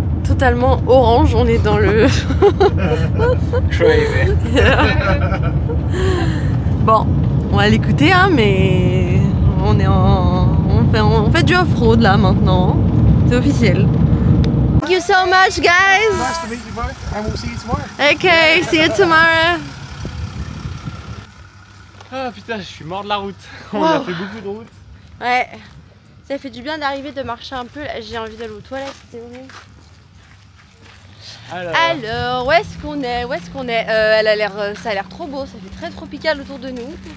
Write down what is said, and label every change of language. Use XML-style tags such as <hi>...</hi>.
<fr>Totalement orange, on est dans le...</fr> <en>Crazy.</en> <fr>Bon, on va l'écouter, hein, mais on est on fait du off-road là maintenant. C'est officiel.</fr> <en>Thank you so much, guys. Nice to meet you both, and we'll see you tomorrow. Okay, see you tomorrow.</en> <fr>Ah putain, je suis mort de la route. On a fait beaucoup de route. Ouais, ça fait du bien d'arriver, de marcher un peu. J'ai envie d'aller aux toilettes, c'est vrai. Alors, où est-ce qu'on est? Ça a l'air trop beau, ça fait très tropical autour de nous.</fr>